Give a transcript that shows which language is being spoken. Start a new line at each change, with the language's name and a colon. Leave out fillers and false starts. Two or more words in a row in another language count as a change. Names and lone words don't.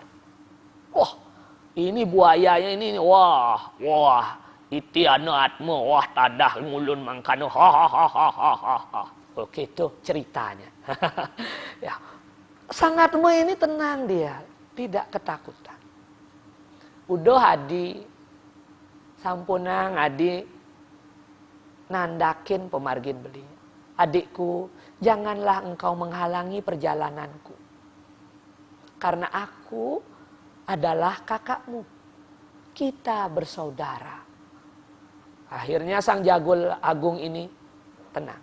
Balinese: Wah,
Indonesian: ini buayanya ini,
Balinese: wah, iti anu Atma, wah tadah ngulun mangkano, ha.
Indonesian: Oke, itu ceritanya. Ya. Sang Atma ini tenang dia, tidak ketakutan. Udah hadi,
Balinese: sampunang adi nandakin pemargin beli.
Indonesian: Adikku, janganlah engkau menghalangi perjalananku. Karena aku adalah kakakmu. Kita bersaudara. Akhirnya Sang Jagul Agung ini tenang.